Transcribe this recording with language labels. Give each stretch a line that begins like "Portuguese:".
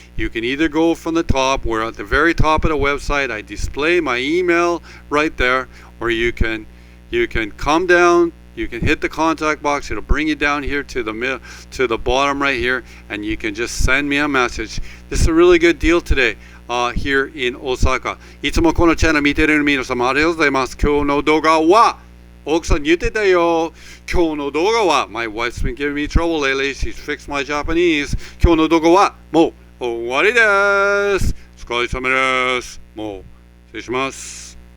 English: You can either go from the top, where at the very top of the website I display my email right there, or you can come down. You can hit the contact box. It'll bring you down here to the bottom right here, and you can just send me a message. This is a really good deal today here in Osaka.
Japanese: いつもこのチャンネル見てる皆様ありがとうございます。今日の動画は奥さん言ってたよ。今日の動画は
English: My wife's been giving me trouble lately. She's fixed my Japanese.
Japanese: 今日の動画はもう終わりです。お疲れ様です。もう失礼します。